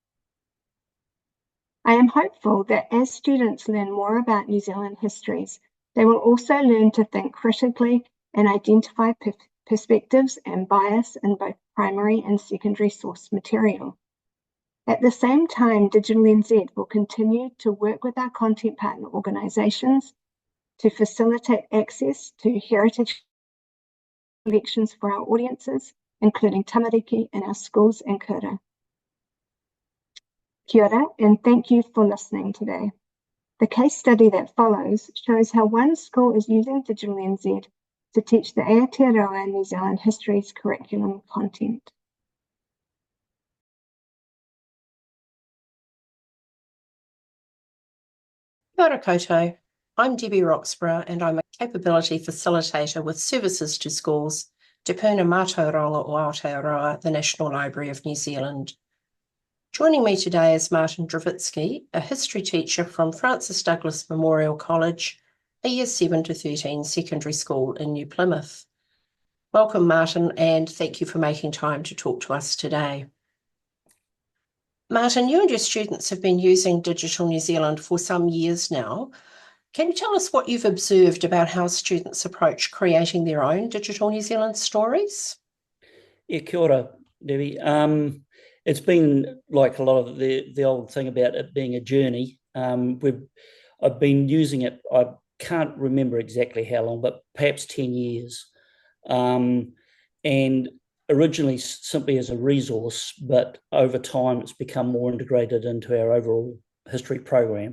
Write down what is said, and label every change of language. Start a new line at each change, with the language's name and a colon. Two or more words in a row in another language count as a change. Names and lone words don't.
English: I am hopeful that as students learn more about New Zealand histories, they will also learn to think critically and identify perspectives and bias in both primary and secondary source material. At the same time, Digital NZ will continue to work with our content partner organisations to facilitate access to heritage collections for our audiences, including tamariki in our schools and kura.
Māori: Kia ora,
English: and thank you for listening today. The case study that follows shows how one school is using Digital NZ to teach the Aotearoa New Zealand History's curriculum content.
Māori: Kia ora koutou.
English: I'm Debbie Roxburgh and I'm a capability facilitator with Services to Schools, Te Puna Mātauranga o Aotearoa, the National Library of New Zealand. Joining me today is Martin Dravitsky, a history teacher from Francis Douglas Memorial College, a Year 7 to 13 secondary school in New Plymouth. Welcome, Martin, and thank you for making time to talk to us today. Martin, you and your students have been using Digital New Zealand for some years now. Can you tell us what you've observed about how students approach creating their own Digital New Zealand stories? Yeah,
Māori: kia ora, Debbie.
English: It's been like a lot of the old thing about it being a journey. I've been using it, I can't remember exactly how long, but perhaps 10 years. And originally simply as a resource, but over time it's become more integrated into our overall history program.